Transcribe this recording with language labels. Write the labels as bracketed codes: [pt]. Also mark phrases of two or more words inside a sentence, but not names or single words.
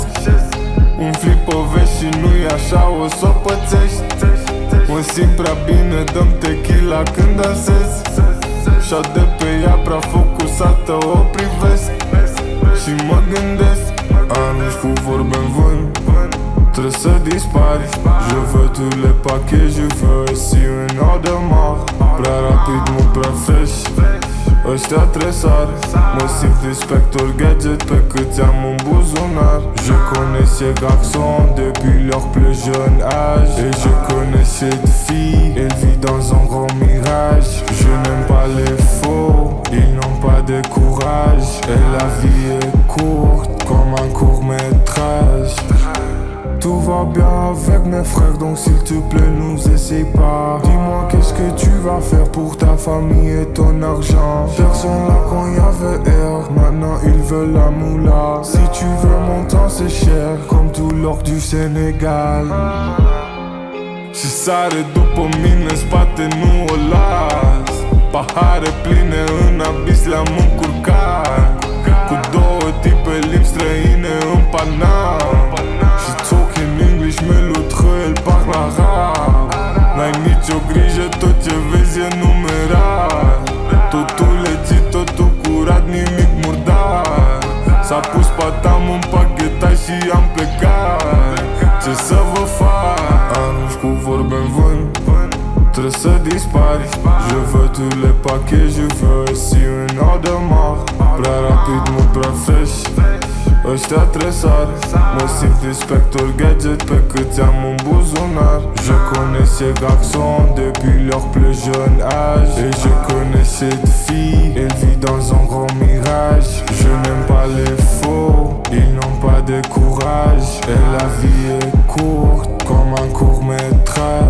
[ro] Umfli povești și nu-i așa, o s-o pățești. Mă simt prea bine, dăm tequila când dansez. Și-a de pe ea prea focusată, o privesc și mă gândesc. Arunci cu vorbe în vânt, trebuie să dispari. [fr] Je veux tous les paquets, je veux ici un Audemars. [ro] Prea rapid, mult prea fresh, ăștia tresare. Mă simt inspector gadget pe câți am în buzunar. [fr] Je connais ces garçons depuis leur plus jeune âge. Et je connais cette fille, elle vit dans un grand mirage. Je n'aime pas les faux, ils n'ont pas de courage. Et la vie est courte comme un court-métrage. Tout va bien avec mes frères, donc s'il te plaît nous essaye pas. Dis-moi qu'est-ce que tu vas faire pour ta famille et ton argent. Personne là quand y'avait air, maintenant ils veulent la moula. Si tu veux mon temps c'est cher, comme tout l'or du Sénégal. [ro] Și sare după mine în spate, nu o las. Pahare pline în abis le-am încurcat. Cu două tipe limbi străine în Panam. [en] Și talking English, [fr] mais l'autre elle parle arabe. [ro] N-ai nicio grijă, tot ce vezi e numerat. Totul legit, totul curat, nimic murdar. S-a pus patam în pachetaj și am plecat. Ce să vă fac? Arunci cu vorbe în vânt, trebuie să dispari. [fr] Je veux tous les paquets, je veux ici un Audemars. [ro] Prea rapid, mult prea fresh, ăștia tresare. Mă simt inspector gadget pe câți am în buzunar. [fr] Je connais ces garçons depuis leur plus jeune âge. Et je connais cette fille, elle vit dans un grand mirage. Je n'aime pas les faux, ils n'ont pas de courage. Et la vie est courte comme un court-métrage.